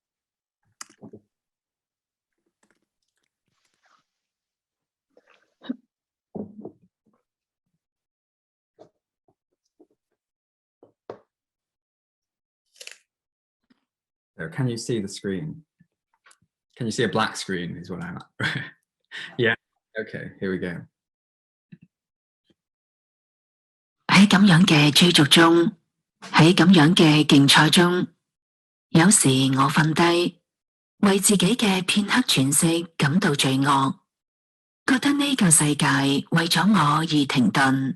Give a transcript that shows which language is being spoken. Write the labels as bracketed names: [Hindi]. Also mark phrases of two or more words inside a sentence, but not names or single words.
[English] So can you see the screen? Can you see a black screen is what I'm at. Yeah, okay, here we go. [Cantonese] 喺咁樣嘅追逐中，喺咁樣嘅競賽中，有時我瞓低，為自己嘅片刻喘息感到罪惡，覺得呢個世界為咗我而停頓。